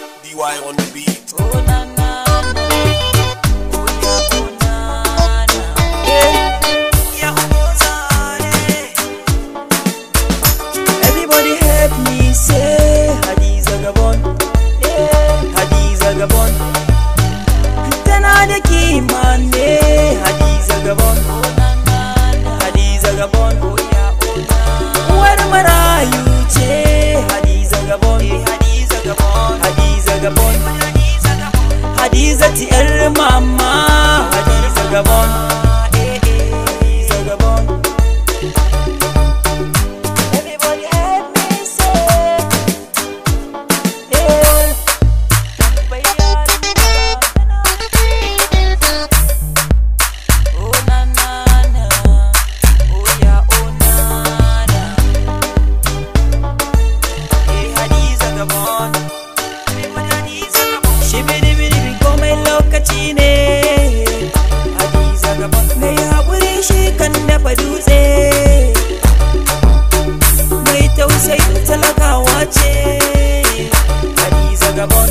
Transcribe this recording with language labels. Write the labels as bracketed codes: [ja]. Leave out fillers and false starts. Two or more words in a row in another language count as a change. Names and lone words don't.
[en] DY on the beat. Oh na na na, oh na na, yeah everybody help me say Hadiza Gabon, Hadiza Gabon. [ha] Tana da kima ne Hadiza Gabon, Hadiza Gabon. Uwar marayu ce Hadiza Gabon, Hadiza Gabon, Hadiza Gabon. Hadiza ti yar mama Hadiza Gabon, Hadiza Gabon. [en] Everybody help me say, oh na na na, oh yeah oh na na, Hadiza Gabon. [ha] Shibidi-bidi komai lokaci ne Hadiza Gabon. Mai haƙuri shi kan dafa dutse, mai tausayin talakawa ce Hadiza Gabon.